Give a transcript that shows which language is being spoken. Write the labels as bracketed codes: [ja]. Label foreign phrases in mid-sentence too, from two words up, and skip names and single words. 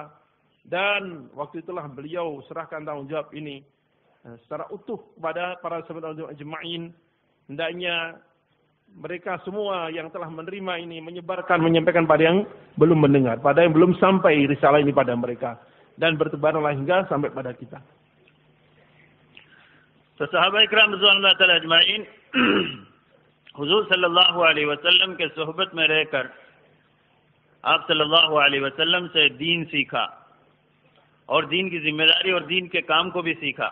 [id] Dan waktu itulah beliau serahkan tanggung jawab ini secara utuh kepada para sahabat ajma'in. Hendaknya mereka semua yang telah menerima ini menyampaikan pada yang belum mendengar, pada yang belum sampai risalah ini pada mereka, dan bertebaranlah hingga sampai pada kita. [ur] تو صحابہ اکرام [ar] رضوان اللہ تعالی اجمعین [ur] حضور [ar] صلی اللہ علیہ وسلم [ur] کے صحبت میں رہ کر آپ [ar] صلی اللہ علیہ وسلم [ur] سے دین سیکھا اور دین کی ذمہ داری اور دین کے کام کو بھی سیکھا.